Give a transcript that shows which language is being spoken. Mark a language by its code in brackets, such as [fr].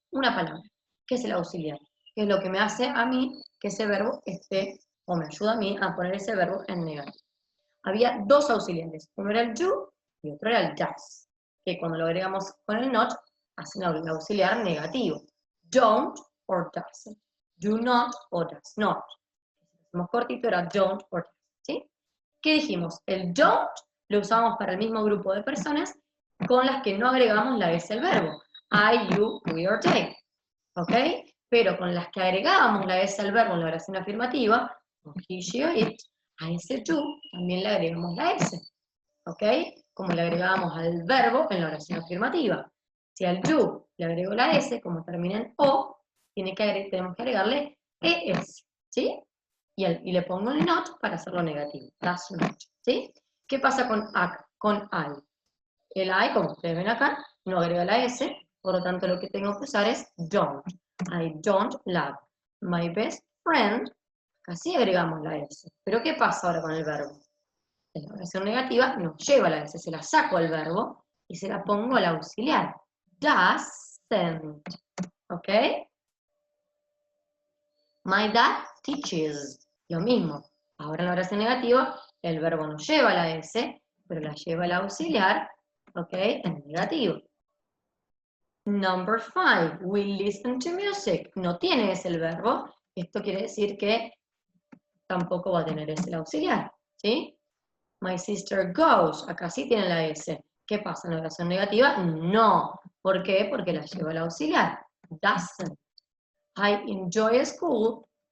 [es] Una palabra, que es el auxiliar, que es lo que me hace a mí que ese verbo esté, o me ayuda a mí a poner ese verbo en negativo. Había dos auxiliares, uno era el do y otro era el does, que cuando lo agregamos con el not, hacen el auxiliar negativo. [en] Don't or doesn't, do not or does not. [es] Si hacemos cortito era [en] don't or does, [es] ¿sí? ¿Qué dijimos? El don't lo usamos para el mismo grupo de personas con las que no agregamos la S al verbo. [en] I, you, we or they. [es] ¿Ok? Pero con las que agregábamos la S al verbo en la oración afirmativa, [en] he, she or it, [es] a ese to también le agregamos la S. ¿Ok? Como le agregábamos al verbo en la oración afirmativa. Si al you le agrego la S, como termina en O, tenemos que agregarle ES. ¿Sí? Y le pongo el not para hacerlo negativo. [en] Does not. [es] ¿Sí? ¿Qué pasa con I? El I, como ustedes ven acá, no agrega la S, por lo tanto lo que tengo que usar es don't. [en] I don't love my best friend. [es] Así agregamos la S. Pero ¿qué pasa ahora con el verbo? En la oración negativa no lleva la S, se la saco al verbo y se la pongo al auxiliar. [en] Doesn't. ¿Ok? My dad teaches. [es] Lo mismo. Ahora en la oración negativa, el verbo no lleva la S, pero la lleva el auxiliar, ¿ok? En negativo. [en] Number 5, we listen to music. [es] No tiene ese el verbo. Esto quiere decir que tampoco va a tener ese el auxiliar, ¿sí? [en] My sister goes. [es] Acá sí tiene la S. ¿Qué pasa en la oración negativa? No. ¿Por qué? Porque la lleva el auxiliar. [en] Doesn't. I enjoy school.